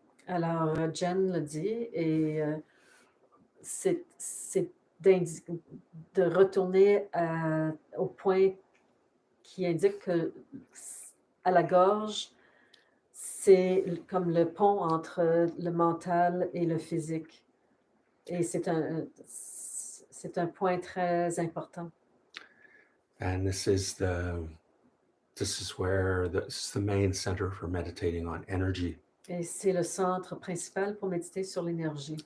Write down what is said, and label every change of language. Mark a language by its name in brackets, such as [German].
[French] Alors, Jen le dit, et c'est de retourner au point qui indique que à la gorge, c'est comme le pont entre le mental et le physique. Et c'est un point très important. [English] And this is where this is the main center for meditating on energy. [French] Et c'est le centre principal pour méditer sur l'énergie.